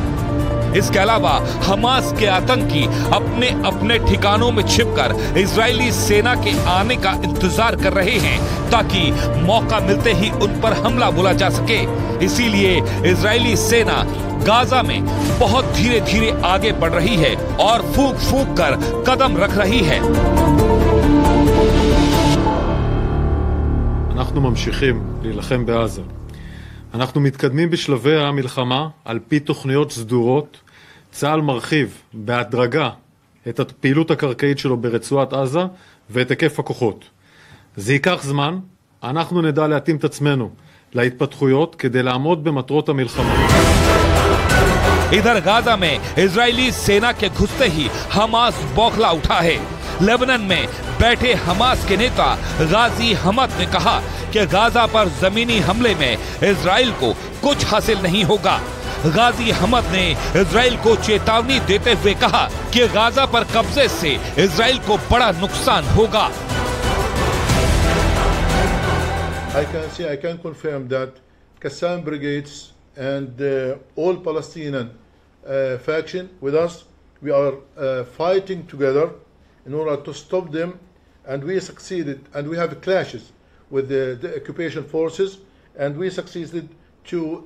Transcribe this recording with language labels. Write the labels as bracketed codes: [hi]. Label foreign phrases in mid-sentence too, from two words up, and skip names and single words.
[hi] इसके अलावा हमास के आतंकी अपने अपने ठिकानों में छिपकर इजरायली सेना के आने का इंतजार कर रहे हैं ताकि मौका मिलते ही उन पर हमला बोला जा सके। इसीलिए इजरायली सेना गाजा में बहुत धीरे धीरे आगे बढ़ रही है और फूंक फूंक कर कदम रख रही है। [he] אנחנו ממשיכים להילחם בעזה. אנחנו מתקדמים בשלבי המלחמה על פי תוכניות סדורות. צה"ל מרחיב בהדרגה את הפעילות הקרקעית שלו ברצועת עזה ואת היקף הכוחות. זה ייקח זמן, אנחנו נדע להתאים את עצמנו להתפתחויות כדי לעמוד במטרות המלחמה. [hi] इधर गाजा में इजरायली सेना के घुसते ही हमास बौखला उठा है। लेबनान में बैठे हमास के नेता गाजी हमद ने कहा कि गाजा पर जमीनी हमले में इजराइल को कुछ हासिल नहीं होगा। गाजी हमद ने इजराइल को चेतावनी देते हुए कहा कि गाजा पर कब्जे से इजराइल को बड़ा नुकसान होगा। [en] I can confirm that Qassam brigades and all Palestinian faction with us, we are fighting together in order to stop them, and we succeeded, and we have clashes with the occupation forces, and we succeeded to